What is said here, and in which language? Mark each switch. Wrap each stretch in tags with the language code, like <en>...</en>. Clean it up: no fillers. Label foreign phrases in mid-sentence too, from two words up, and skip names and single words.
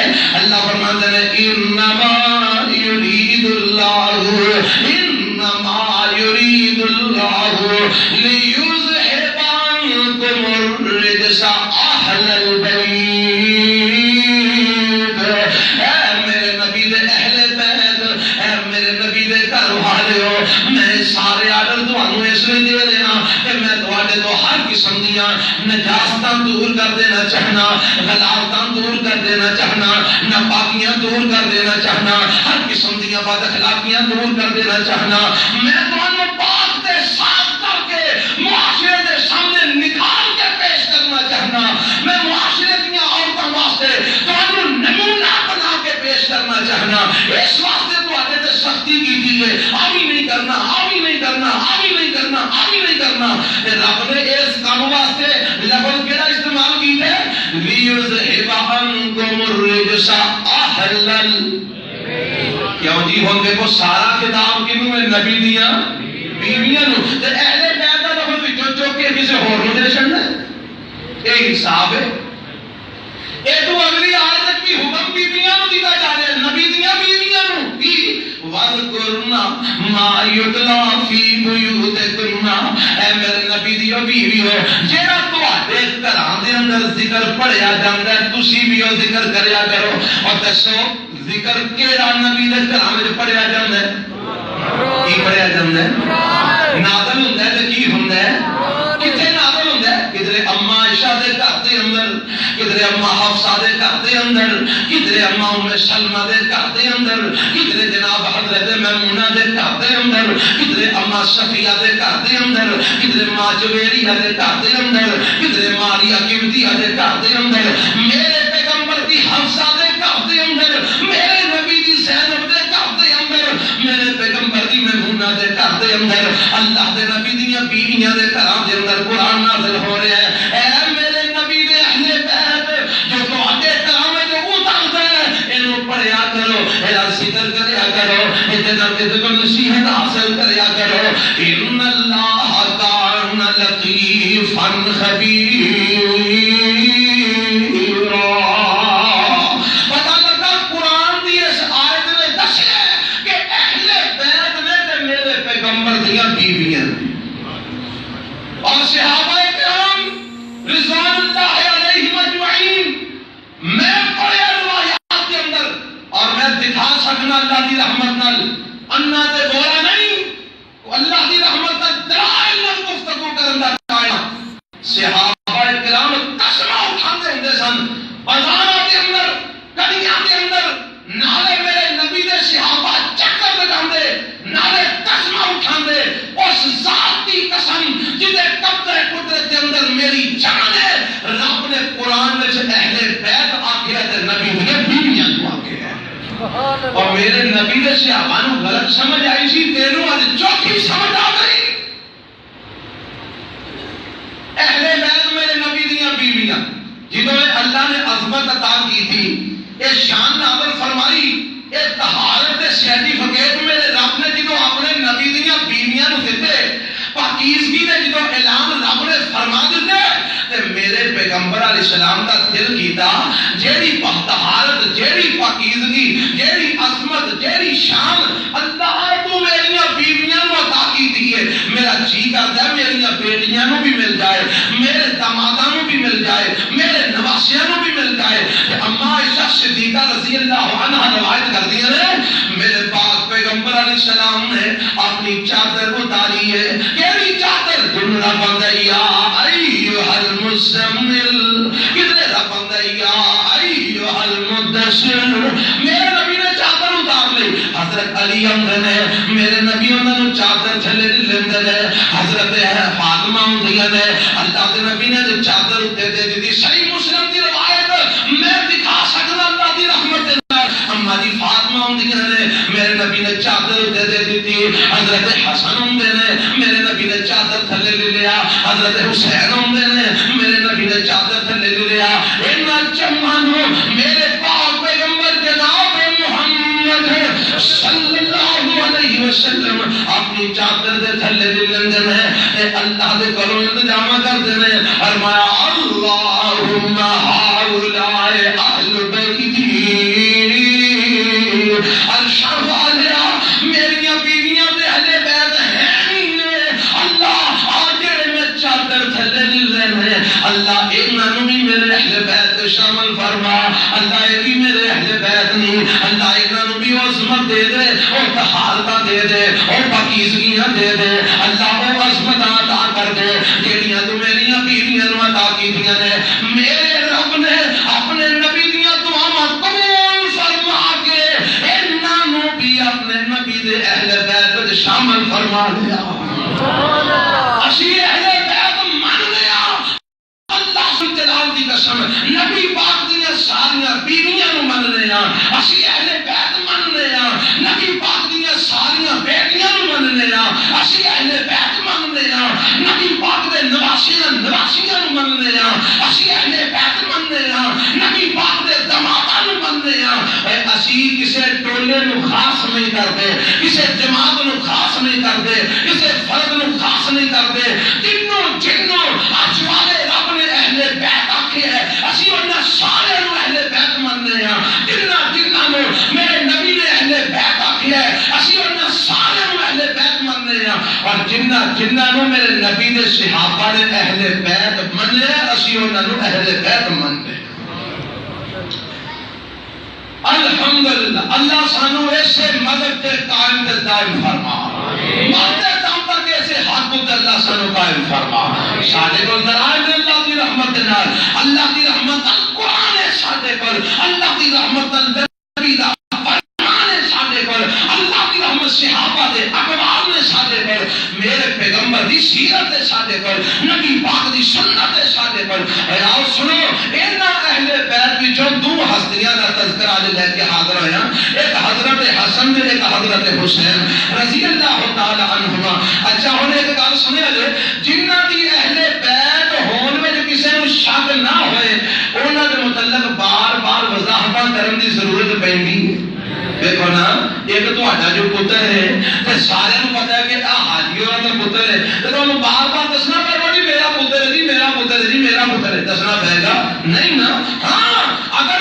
<ur>اللہ فرماتے ہیں</ur> <ar>انما یرید اللہ لیذہب اہل البیت،</ar> <pa>اے میرے نبی دے اہل بیت، اے میرے نبی دے گھر والےو، میں سارے آرڈر تانوں اس لیے دے دینا کہ میں تواڈے تو ہر قسم دیاں نجاستاں دور کر دینا چاہنا، غلاظتاں دور کر دینا چاہنا، ناپاکیاں دور کر دینا چاہنا، ہر قسم دیاں بد اخلاقیاں دور کر دینا چاہنا۔ میں تانوں پاک تے صاف کر کے معاشرے دے سامنے نکال کے پیش کرنا چاہنا، میں معاشرے دیاں عورتاں واسطے تانوں نمونہ بنا کے پیش کرنا چاہنا۔ اس واسطے تواڈے تے سختی کیتی ہے، آوی نہیں کرنا، آوی نہیں کرنا، آوی نہیں کرنا، آوی نہیں کرنا۔ رب نے اس کام واسطے لفظ کیڑا استعمال کیتا ہے؟</pa> <ar>لیذھب عنکم الرجس اہل البیت۔</ar> <pa>کیوں جی ہن دیکھو سارا خطاب کینوں ہے؟ نبی دیاں بیویاں نوں، تے اہل بیت دا لفظ وچوں چوک کے کسے ہور نوں دے چھڑنا ہے؟ اے حساب ہے۔ اے تو اگلی آیت بھی حکم بیویاں نوں دتا جا رہا ہے، نبی دیاں بیویاں نوں کی</pa> <ar>وَذْكُرْنَا مَا يُتْلَىٰ فِي بُيُوتِكُنَّ۔</ar> <pa>اے میرے نبی دیو بیویو، جیڑا تواڈے گھراں دے اندر ذکر پڑھیا جاندا ہے تسی بھی او ذکر کریا کرو۔ اور دسو ذکر کیڑا نبی دے گھراں وچ پڑھیا جاندا ہے؟ کی پڑھیا جاندا ہے؟ نازل ہوندا ہے تے کی ہوندا ہے؟ کتھے نازل ہوندا ہے؟ کدھر اماں عائشہ دے گھر دے اندر، کدھر اماں حفصہ دے گھر دے اندر، کدھر اماں ام سلمہ دے گھر دے اندر، کدھر جناب حضرت میمونہ دے گھر دے اندر، کدھر اماں صفیہ دے گھر دے اندر، کدھر ماں جویریہ دے گھر دے اندر، کدھر ماریہ قبطیہ دے گھر دے اندر، میرے پیغمبر دی حفصہ دے گھر دے اندر، میرے نبی دی زینب دے گھر دے اندر، میرے پیغمبر دی میمونہ دے گھر دے اندر، اللہ دے نبی دیاں بیویاں دے گھراں دے اندر قرآن نازل ہو رہا ہے۔ اے میرے نبی دے اہل بیت جو تواڈے گھراں وچ اتردا ہے، اینو پڑھیا کرو، ایدا ذکر کریا کرو، ایدے کو نصیحت حاصل کریا کرو۔</pa> <ar>ان اللہ کان لطیفا خبیرا۔</ar> <pa>پتہ لگا قرآن دی اس آیت نے دسیا کہ اہل بیت نے تے میرے پیغمبر دیاں بیویاں اور صحابہ کرام</pa> <ar>رضوان اللہ علیہم اجمعین۔</ar> <pa>میں پڑھے روایات کے اندر اور میں دکھا سکنا اللہ دی رحمت نال، انا تے بولا نہیں، اللہ دی رحمت نال دلائل نال گفتگو کرن دا ٹائم۔ صحابہ کرام قسماں اٹھاندے ہوندے سن بازاراں دے اندر، گلیاں دے اندر، نالے میرے نبی دے صحابہ چکر لگاندے، نالے قسماں اٹھاندے، اس ذات دی قسم جدے قبضہ قدرت دے اندر میری جان ہے، رب نے قرآن وچ اہل بیت آکھیا تے نبی نے بیویاں نوں آکھیا ہے۔ اور میرے نبی دے صحابہ نوں غلط سمجھ آئی سی، تینوں اج چوکھی سمجھ آ گئی۔ اہل بیت میرے نبی دیاں بیویاں</pa> <ur>جنہوں نے اللہ نے عظمت عطا کی تھی، یہ شان نازل فرمائی، یہ طہارت سرٹیفکیٹ</ur> <pa>میرے رب نے جدوں اپنے نبی دیاں بیویاں نوں دتے، پاکیزگی نے جدوں اعلان رب نے فرما دیتے تے میرے پیغمبر</pa> <ar>علیہ السلام</ar> <pa>دا دل کیتا جیڑی طہارت، جیڑی پاکیزگی، جیڑی عظمت، جیڑی شان اللہ تو میریاں بیویاں نوں عطا کیتی ہے، میرا جی کردا ہے میریاں بیٹیاں نوں بھی مل جائے، میرے داماداں نوں بھی مل جائے، میرے نواسیاں نوں بھی مل جائے۔ اماں عائشہ صدیقہ</pa> <ar>رضی اللہ عنہا</ar> <pa>روایت کردیاں نے میرے پاک پیغمبر</pa> <ar>علیہ السلام</ar> <pa>نے اپنی چادر اتاری ہے، کیڑی چادر؟ جملہ بندہ</pa> <ar>یا ایھا المزمل،</ar> <pa>کدھر رب بندہ</pa> <ar>یا ایھا المدثر۔</ar> <pa>میرے نبی نے چادر اتار لی، حضرت علی آندے نے میرے نبی انہاں نوں چادر تھلے لیندے نے، حضرت فاطمہ ہوندیاں نے اللہ دے نبی نے چادر اتنے دے دیتی۔ صحیح مسلم دی روایت میں دکھا سکنا اللہ دی رحمت اما جی فاطمہ ہوندیاں نے میرے نبی نے چادر اتنے دے دیتی، حضرت حسن ہوندے نے میرے نبی نے چادر تھلے لے لیا، حضرت حسین ہوندے نے میرے نبی نے چادر تھلے لے لیا۔ انہاں چماں نوں میرے پاک پیغمبر جناب محمد</pa> <ar>صلی اللہ علیہ وسلم</ar> <pa>اپنی چادر دے تھلے لے لیندے نے تے اللہ دے کولوں انتظام کردے نے، فرمایا</pa> <ar>اللہم ہؤلاء اہل بیتی،</ar> <pa>عرشاں والیا میریاں بیویاں تے اہل بیت ہیں نے، اللہ آ جڑے میں چادر تھلے لے لینے اللہ انہاں نوں بھی میرے شامل فرما اللہ یہ میرے اہل بیت نہیں اللہ انہوں بھی عظمت دے دے اور طہارت دے دے اور پاکیزگیاں دے دے اللہ وہ عظمت عطا کر دے جیڑیاں تو میری بیویاں نو عطا کیتیاں نے میرے رب نے اپنے نبی دیاں دعاواں قبول فرما کے انہاں بھی اپنے نبی دے اہل بیت وچ شامل فرما لیا اسی اہل بیت من لیا اللہ جلال دی قسم نبی پاک دیاں ساریاں بیویاں نو من لیا اسی اہل بیت من لیا نبی پاک دیاں ساریاں بیٹیاں نو من لیا اسی اہل بیت من لیا نبی پاک دے نواسیاں نو من لیا اسی اہل بیت من لیا نبی پاک دے دماداں نو من لیا اسی کسے ٹولے نو</pa> <ur>خاص نہیں کرتے</ur> <pa>کسے جماعت نو</pa> <ur>خاص نہیں کرتے</ur> <pa>کسے فرد نو</pa> <ur>خاص نہیں کرتے</ur> <pa>جنوں اج والے رب نے اہل بیت آکھے ہے اسی انہاں سارے نو اہل بیت مننے ہاں جنہاں نو میرے نبی نے اہل بیت آکھے ہے اسی انہاں سارے نو اہل بیت مننے ہاں اور جنہاں نو میرے نبی دے صحابہ نے اہل بیت مننے اسی انہاں نو اہل بیت مننے الحمدللہ اللہ سانو ایسے مدد تے قائم تے دائم فرما مانتے دم پر کے ایسے حق تے اللہ سانو قائم فرما ساڈے کول درائے اللہ دی رحمت نال اللہ دی رحمت قرآن ہے ساڈے کول اللہ دی رحمت نبی دا فرمان ہے ساڈے کول اللہ دی رحمت صحابہ دے اقوال نے ساڈے کول میرے پیغمبر دی سیرت ہے ساڈے کول نبی پاک دی سنت ہے ساڈے کول اے آؤ سنو انہاں اہل بیت وچوں دو ہستیاں دا تذکرہ آج لے کے حاضر ہویا ایک حضرت حسن تے ایک حضرت حسین</pa> <ar>رضی اللہ تعالی عنہما</ar> <pa>اچھا ہن ایک گل سنیا جے جنہاں دی اہل بیت ہون وچ کسے نوں شک نہ ہوئے انہاں دے متعلق بار بار وضاحتاں کرن دی ضرورت پیندی دیکھو نا ایک تہاڈا جو پتر ہے تے سارے نوں پتہ ہے کہ حاجی ہوراں دا پتر ہے تے تانوں بار بار دسنا پے گا جی میرا پتر ہے جی میرا پتر ہے جی میرا پتر ہے دسنا پے گا نہیں نا ہاں اگر</pa>